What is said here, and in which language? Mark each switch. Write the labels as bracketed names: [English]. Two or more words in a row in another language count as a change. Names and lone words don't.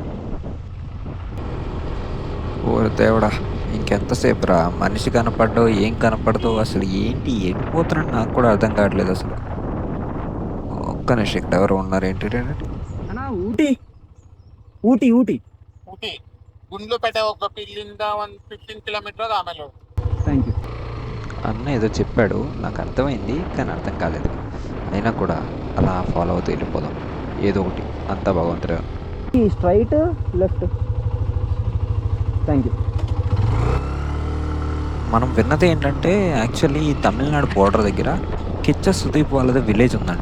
[Telugu] ఓ దేవుడా, ఇంకెంతసేపు రా? మనిషి కనపడ్డో ఏం కనపడదో అసలు ఏంటి, వెళ్ళిపోతున్నాడు నాకు కూడా అర్థం కావట్లేదు అసలు. ఒక్క నిమిషం, ఇక్కడ ఎవరు ఉన్నారు ఏంటి? అన్నా ఊటీ ఊటీ ఊటీ [Kannada] ಊಟಿ ಗುಂಡ್ಲುಪೇಟೆ ಹೋಗ್ಬೇಕು ಇಲ್ಲಿಂದ ಒಂದು 15 ಕಿಲೋಮೀಟರ್ ಆಮೇಲೆ [English] Thank you. [Telugu] అన్న ఏదో చెప్పాడు, నాకు అర్థమైంది కానీ అర్థం కాలేదు. అయినా కూడా అలా ఫాలో అవుతూ వెళ్ళిపోదాం. ఏదో ఒకటి, అంతా భగవంతుడే. [English] Straight left. Thank you. [Telugu] మనం విన్నది ఏంటంటే యాక్చువల్లీ ఈ తమిళనాడు బోర్డర్ దగ్గర కిచ్చ సుదీప్ వాళ్ళది విలేజ్ ఉందంట.